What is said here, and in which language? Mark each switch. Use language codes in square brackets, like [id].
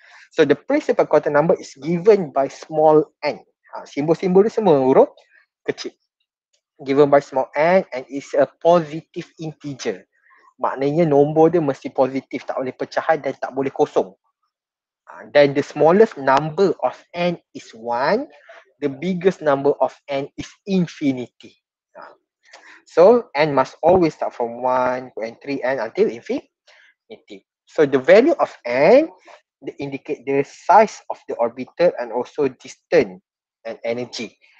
[en] So the principal quantum number is given by small n. [ms] Simbol-simbol dia semua huruf kecil. [en] Given by small n and is a positive integer. [ms] Maknanya nombor dia mesti positif, tak boleh pecahan dan tak boleh kosong. [en] Then the smallest number of n is 1. The biggest number of n is infinity. So n must always start from 1 and 3n until infinity. So the value of n indicate the size of the orbital and also distance and energy.